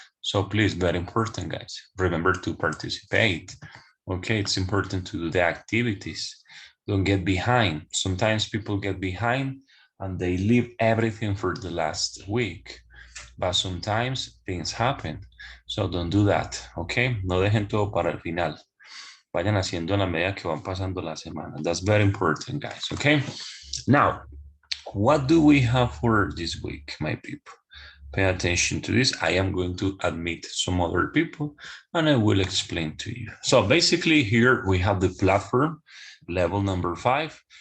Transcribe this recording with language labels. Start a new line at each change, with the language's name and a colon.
English: So please, very important, guys. Remember to participate. Okay, it's important to do the activities. Don't get behind. Sometimes people get behind and they leave everything for the last week. But sometimes things happen. So don't do that, okay?
Spanish: No dejen todo para el final. Vayan haciendo a la medida que van pasando la semana.
English: That's very important, guys, okay? Now, what do we have for this week, my people? Pay attention to this. I am going to admit some other people and I will explain to you. So basically here we have the platform, level number 5.